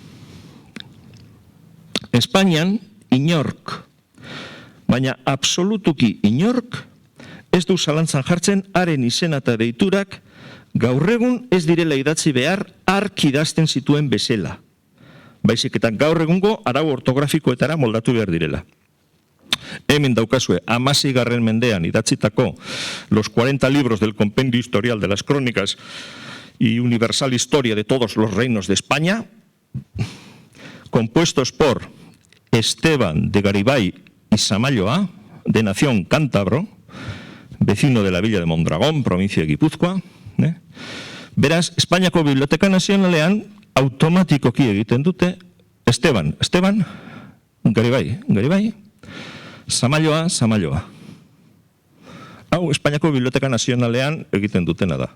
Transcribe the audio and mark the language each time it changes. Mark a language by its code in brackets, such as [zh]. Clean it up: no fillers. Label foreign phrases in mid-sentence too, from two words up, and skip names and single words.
[eu] Espainian, inork, baina absolutuki inork, ez du zalantzan jartzen haren izena eta deiturak gaur egun ez direla idatzi behar ark idazten zituen bezala. Baizik eta gaur egungo arau ortografikoetara moldatu behar direla. Hemen daukazue, 16. mendean idatzitako [es] los 40 libros del compendio historial de las crónicas y universal historia de todos los reinos de España, compuestos por Esteban de Garibay y Zamalloa, de nación cántabro, vecino de la villa de Mondragón, provincia de Guipúzcoa. [eu] Beraz, Espainiako Biblioteka Nazionalean automatikoki egiten dute Esteban, Garibay, Zamalloa. Hau, Espainiako Biblioteka Nazionalean egiten dutena da.